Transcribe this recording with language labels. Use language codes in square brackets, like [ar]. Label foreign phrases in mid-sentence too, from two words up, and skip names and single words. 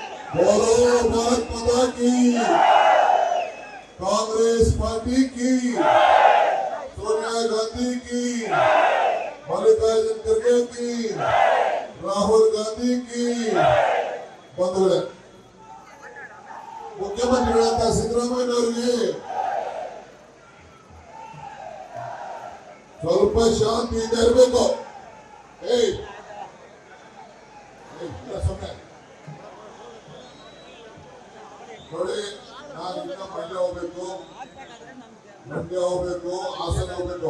[hi] बोलो भारत माता की, कांग्रेस पार्टी की, सोनिया गांधी की, मल्लिकार्जुन खड़गे की, राहुल गांधी की। [kn] ಬಂಧುಗಳೇ, ಮುಖ್ಯಮಂತ್ರಿಗಳಂತ ಸಿದ್ದರಾಮಯ್ಯನವರಿಗೆ ಸ್ವಲ್ಪ ಶಾಂತಿಯಿಂದ ಇರಬೇಕು. ನೋಡಿ, ನಾನು ಇನ್ನ ಮಂಡ್ಯ ಹೋಗ್ಬೇಕು, ಹಾಸನ ಹೋಗ್ಬೇಕು.